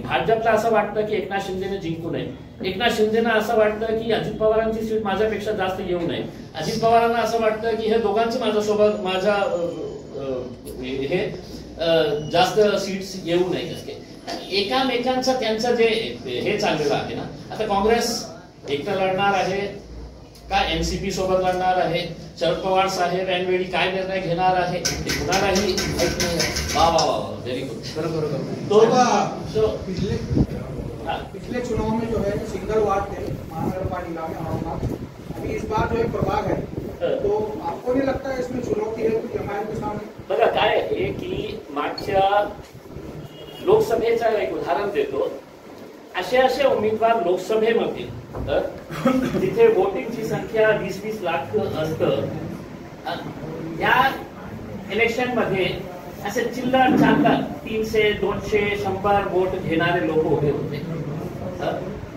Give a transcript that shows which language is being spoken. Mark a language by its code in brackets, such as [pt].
[mr] भाजपला असं वाटतं की एकनाथ शिंदेने जिंकू नये, एकनाथ शिंदेना असं वाटतं की अजित पवारांची सीट माझ्यापेक्षा जास्त येऊ नये, अजित पवारांना असं वाटतं की हे दोघांची माझ्यासोबत हे जास्त सीट्स येऊ नये. एकामेकांचं त्यांचं जे हे चाललेलं आहे ना. आता काँग्रेस एकटं लढणार आहे का NCP सोबत लढणार आहे, शरद पवार साहेब ऐनवेळी काय निर्णय घेणार आहे ते कुणालाही माहित नाही. वा वा वा, व्हेरी गुड. तो [hi] पिछले चुनाव में जो है सिंगल वार्ड थे महानगर पालिका में औरंगाबाद, अभी इस बार जो एक प्रभाग है, तो आपको नहीं लगता है इसमें चुनौती है MIM के सामने? [mr] बघा काय आहे की मागच्या लोकसभेचं एक उदाहरण देतो. असे उमेदवार लोकसभेमध्ये जिथे वोटिंगची संख्या 20-20 लाख असतं, या इलेक्शन मध्ये असे चिल्लर चालतात 300, 200, 100 वोट घेणारे लोक उभे होते.